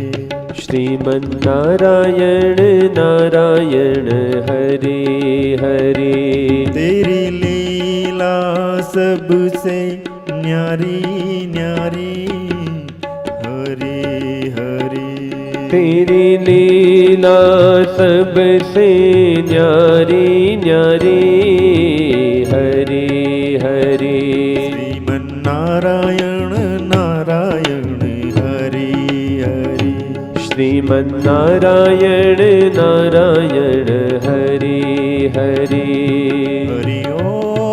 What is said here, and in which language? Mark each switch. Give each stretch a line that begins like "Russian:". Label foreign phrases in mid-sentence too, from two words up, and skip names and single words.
Sanskrit: श्रीमन्नारायण नारायण हरि हरि.
Hindi: तेरी लीला सबसे न्यारी न्यारी हरे हरे. तेरी लीला सबसे न्यारी न्यारी हरि हरि.
Sanskrit: श्रीमन्नारायण नारायण हरे हरे. श्रीमन्नारायण नारायण हरि हरि. हरि ओम.